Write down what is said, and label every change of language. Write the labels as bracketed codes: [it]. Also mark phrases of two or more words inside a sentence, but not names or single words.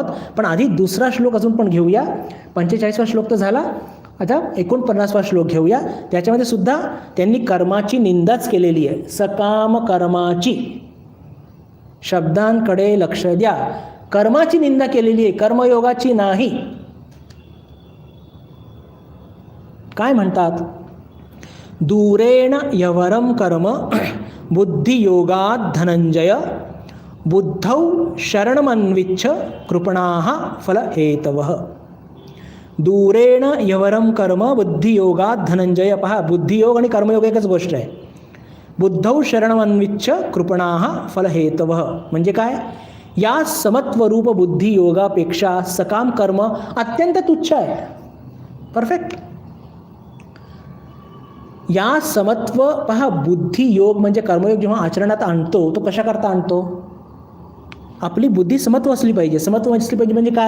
[mr] पण आधी दुसरा श्लोक अजून पण घेऊया. 45वा श्लोक तर झाला, आता 49वा श्लोक घेऊया. त्याच्यामध्ये सुद्धा त्यांनी कर्माची निंदाच केलेली आहे, सकाम कर्माची. शब्दांकडे लक्ष द्या. कर्माची निंदा केलेली आहे, कर्मयोगाची नाही. काय म्हणतात? [sa] दूरेण यवरम कर्म बुद्धियोगात् धनंजय बुद्धौ शरणमन्विच्छ कृपणाः फलहेतवः. दूरेण यवरम कर्म बुद्धियोगात् धनंजय. [mr] पहा, बुद्धियोग आणि कर्मयोग एकच गोष्ट आहे. [sa] बुद्धौ शरणमन्विच्छ कृपणाः फलहेतवः [mr] म्हणजे काय? या समत्वरूप बुद्धियोगापेक्षा सकाम कर्म अत्यंत तुच्छ आहे. परफेक्ट. या समत्व, पहा, बुद्धियोग म्हणजे कर्मयोग जेव्हा आचरणात आणतो तो कशाकरता आणतो? आपली बुद्धी समत्व असली पाहिजे. समत्व असली पाहिजे म्हणजे काय?